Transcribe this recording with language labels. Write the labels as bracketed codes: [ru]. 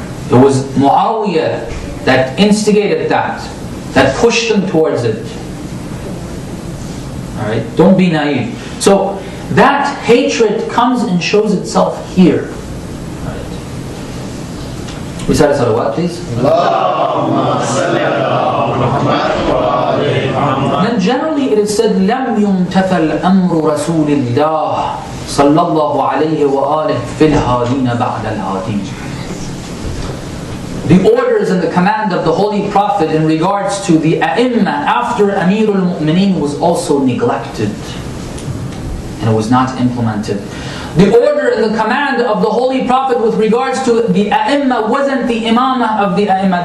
[en] It was Muawiyah that instigated that pushed them towards it. Alright? Don't be naive. So that hatred comes and shows itself here. Alright. Recite a salawat, please. And then generally it is said, [ar] لم يمتثل أمر رسول الله صلى الله عليه وآله في الهادين بعد الهادين. [en] The orders and the command of the Holy Prophet in regards to the A'imma after Amirul Mu'mineen was also neglected and it was not implemented. The order and the command of the Holy Prophet with regards to the A'imma wasn't the Imamah of the A'imma.